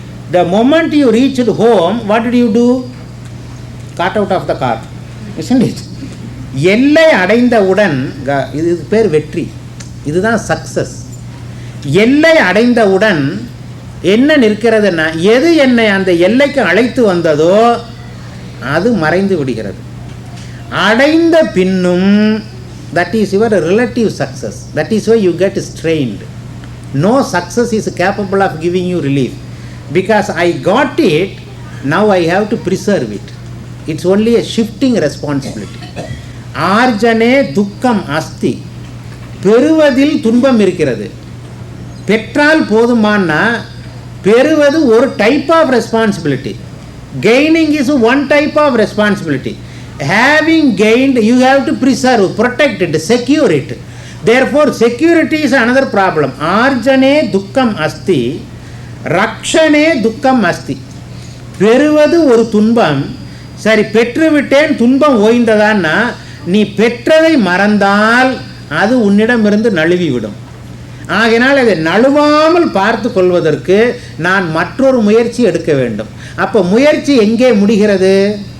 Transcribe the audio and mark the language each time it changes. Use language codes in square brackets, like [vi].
[en] The moment you reached home, what did you do? Got out of the car, isn't it? [ta] எல்லை அடைந்தவுடன், இது பேர் வெற்றி, இதுதான் சக்சஸ். எல்லை அடைந்தவுடன் என்ன நிற்கிறதுன்னா, எது என்னை அந்த எல்லைக்கு அழைத்து வந்ததோ அது மறைந்து விடுகிறது. அடைந்த பின்னும் [en] that is your relative success, that is why you get strained. No success is capable of giving you relief, because I got it, now I have to preserve it. It's only a shifting responsibility. [sa] ஆர்ஜனே துக்கம் அஸ்தி, [ta] பெறுவதில் துன்பம் இருக்கிறது. பெற்றால் போதுமானா, பெறுவது ஒரு [en] Type of responsibility, gaining is one type of responsibility. Having gained, you have to preserve, protect it, secure it. Therefore security is another problem. [sa] ஆர்ஜனே துக்கம் அஸ்தி, ரக்ஷனே துக்கம் அஸ்தி. [ta] பெறுவது ஒரு துன்பம். சரி, பெற்றுவிட்டேன், துன்பம் ஓய்ந்ததான்னா, நீ பெற்றதை மறந்தால் அது உன்னிடமிருந்து நழுவிவிடும். ஆகையினால் அதை நழுவாமல் பார்த்து கொள்வதற்கு நான் மற்றொரு முயற்சி எடுக்க வேண்டும். அப்போ முயற்சி எங்கே முடிகிறது?